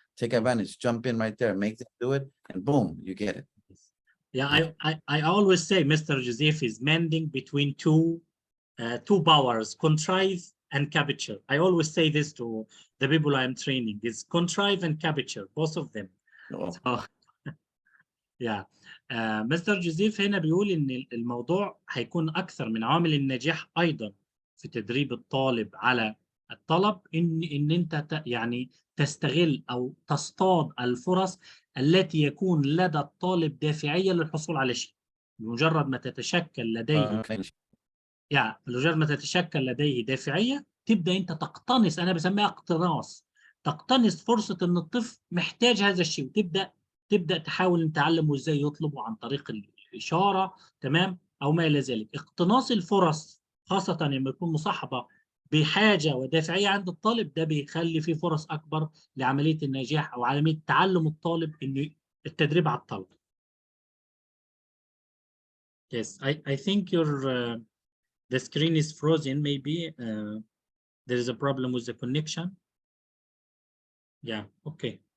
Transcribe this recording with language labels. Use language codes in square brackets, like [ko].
[en] Take advantage, jump in right there, make them do it, and boom, you get it. Yeah, I always say Mr. Joseph is mending between two powers, contrive and capture. I always say this to the people I'm training: is contrive and capture, both of them. Oh. So, yeah. [ar] مستر جوزيف هنا بيقول ان الموضوع هيكون اكثر من عامل النجاح ايضا في تدريب الطالب على الطلب، ان انت يعني تستغل او تصطاد الفرص التي يكون لدى الطالب دافعيه للحصول على شيء. بمجرد ما تتشكل لديه يعني بمجرد ما تتشكل لديه دافعيه، تبدا انت تقتنص، انا بسميها اقتناص، تقتنص فرصه ان الطفل محتاج هذا الشيء، وتبدا تحاول ان تعلمه ازاي يطلبه عن طريق الاشاره، تمام، او ما الى ذلك. اقتناص الفرص خاصه لما يكون مصاحبه بحاجه ودافعيه عند الطالب، ده بيخلي فيه فرص اكبر لعمليه النجاح او عمليه تعلم الطالب انه التدريب على الطلب. [en] Yes, I think the screen is frozen. Maybe there is a problem with the connection. Yeah, okay.